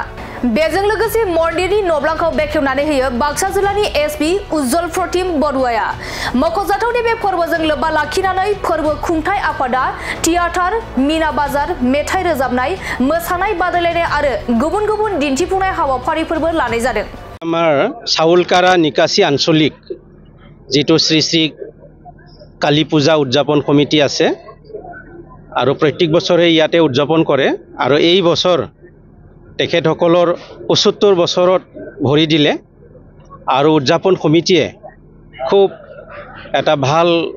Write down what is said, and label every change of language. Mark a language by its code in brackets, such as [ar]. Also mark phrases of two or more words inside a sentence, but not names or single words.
[brx] बेजों लोगोसे मन्दिरनि नब्लांखौ बेखेवनानै होयो बाक्सा जिल्लानि एसपि उज्जवल प्रतिम बरुवाया। मख'जाथावनि बे फोरबोजों लोब्बा लाखिनानै फोरबो खुंथाय आफादा थियेटार, मीना बाजार, मेथाइ रोजाबनाय, मोसानाय बादायलायनाय आरो गुबुन गुबुन दिन्थिफुंनाय हाबाफारिफोरबो लानाय जादों। [as] আমাৰ চাউলকাৰা নিকাসী আঞ্চলিক যেটো শ্ৰী শ্ৰী কালী পূজা উদযাপন কমিটি আছে আৰু প্ৰত্যেক বছৰে ইয়াতে উদযাপন কৰে আৰু এই বছৰ তেখেতসকলৰ 75 বছৰত ভৰি দিলে আৰু উদযাপন কমিটিয়ে খুব এটা ভাল